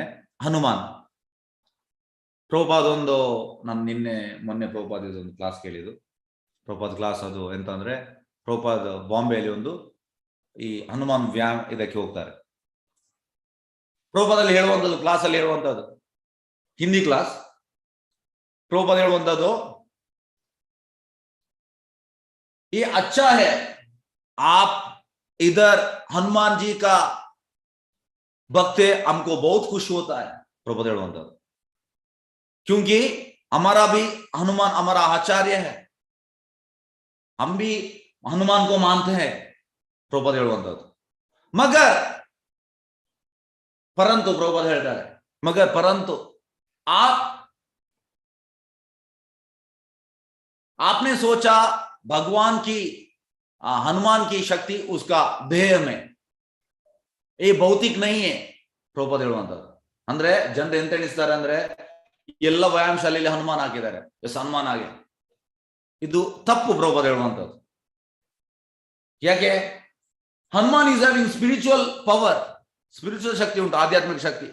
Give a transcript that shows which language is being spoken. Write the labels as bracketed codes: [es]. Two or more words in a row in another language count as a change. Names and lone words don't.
[kn] ಹನುಮಾನ್ ಪ್ರಭುಪಾದ ನಾನು ಮೊನ್ನೆ ಪ್ರಭುಪಾದ ಒಂದು ಕ್ಲಾಸ್ ಕೇಳಿದ್ದು. ಪ್ರಭುಪಾದ ಕ್ಲಾಸ್ ಅದು ಎಂತ ಅಂದ್ರೆ, ಪ್ರಭುಪಾದ ಬಾಂಬೆಯಲ್ಲಿ ಈ ಹನುಮಾನ್ ಇದಕ್ಕೆ ಹೋಗ್ತಾರೆ. ಪ್ರಭುಪಾದಲ್ಲಿ ಹೇಳುವಂಥದ್ದು, ಕ್ಲಾಸ್ ಅಲ್ಲಿ ಹೇಳುವಂಥದ್ದು, ಹಿಂದಿ ಕ್ಲಾಸ್. ಪ್ರಭುಪಾದ ಹೇಳುವಂಥದ್ದು, [hi] ये अच्छा है आप इधर हनुमान जी का भक्त है, हमको बहुत खुश होता है. प्रभुपाद हेಳುವಂಥದ್ದು, क्योंकि हमारा भी हनुमान हमारा आचार्य है, हम भी हनुमान को मानते हैं. [kn] प्रभुपाद ಹೇಳುವಂಥದ್ದು. [hi] मगर परंतु प्रभुपाद ಹೇಳ್ತಾರೆ, मगर परंतु आपने सोचा भगवान की हनुमान की शक्ति उसका देह में, ये भौतिक नहीं है. [kn] ಪ್ರಭುಪಾದ ಹೇಳುವಂಥದ್ದು ಅಂದ್ರೆ ಜನರು ಎಂತ ಎಣಿಸ್ತಾರೆ ಅಂದ್ರೆ, ಎಲ್ಲ ವ್ಯಾಯಾಮ ಶಾಲೆಯಲ್ಲಿ ಹನುಮಾನ್ ಹಾಕಿದ್ದಾರೆ, ಹನುಮಾನ್ ಆಗಿ. ಇದು ತಪ್ಪು. ಪ್ರಭುಪಾದ ಹೇಳುವಂಥದ್ದು ಯಾಕೆ, ಹನುಮಾನ್ [en] is having spiritual power, spiritual [kn] ಶಕ್ತಿ ಉಂಟು, ಆಧ್ಯಾತ್ಮಿಕ ಶಕ್ತಿ.